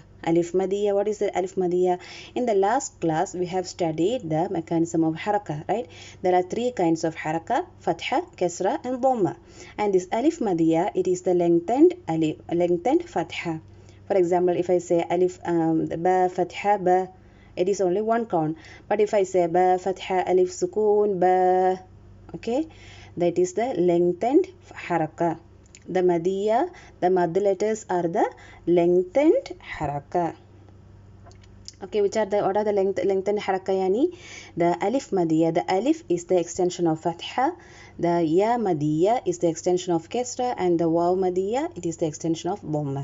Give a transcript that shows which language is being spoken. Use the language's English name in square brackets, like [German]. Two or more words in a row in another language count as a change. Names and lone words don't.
[Arabic] ألف مدية, [English] what is the [Arabic] ألف مدية? [English] In the last class we have studied the mechanism of haraka, right? There are 3 kinds of haraka: fatha, kasra and dhamma. And this alif madiyya, it is the lengthened alif, lengthened fatha. For example, if I say [Arabic] ألف باء فتحة باء, [English] it is only 1 count. But if I say [Arabic] باء فتحة ألف سكون باء, [English] okay, that is the lengthened haraka. The madiyya, the mad letters are the lengthened haraka. Okay, which are the, what are the lengthened haraka? Yani the [Arabic] ألف مدية, [English] the alif is the extension of fatha, the [Arabic] ياء مدية [English] is the extension of kasra, and the [Arabic] واو مدية, [English] it is the extension of dhamma.